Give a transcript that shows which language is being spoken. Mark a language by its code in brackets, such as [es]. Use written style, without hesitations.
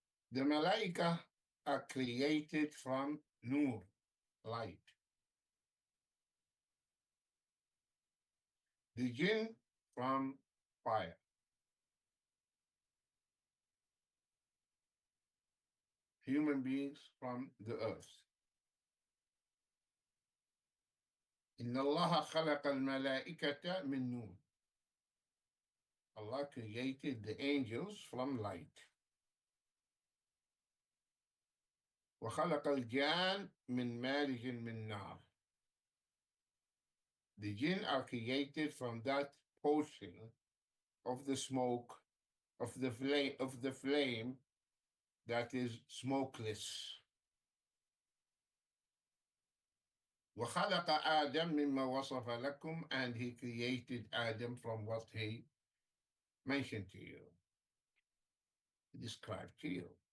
[en] The malaika are created from nur, light. The jinn from fire. Human beings from the earth. [ar] إن الله خلق الملائكة من نور. [en] Allah created the angels from light. [ar] وخلق الجان من مارج من نار. [en] The jinn are created from that portion of the smoke, of the flame that is smokeless. [ar] وخلق آدم مما وصف لكم, [en] and he created Adam from what he mentioned to you, described to you.